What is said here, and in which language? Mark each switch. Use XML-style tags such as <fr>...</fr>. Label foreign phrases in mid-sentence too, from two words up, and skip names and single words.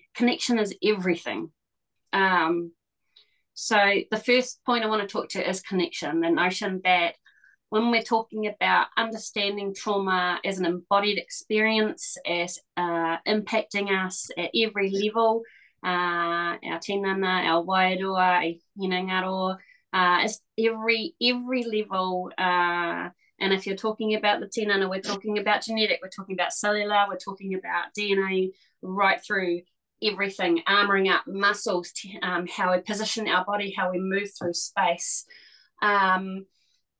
<en>Connection is everything. So the first point I want to talk to is connection, the notion that when we're talking about understanding trauma as an embodied experience, as impacting us at every level, our tinana, our</en> <mi>wairoa, hinangaro,</mi> <en>it's every level. And if you're talking about the tinana, we're talking about genetic, we're talking about cellular, we're talking about DNA, right through everything, armoring up muscles, how we position our body, how we move through space.</en>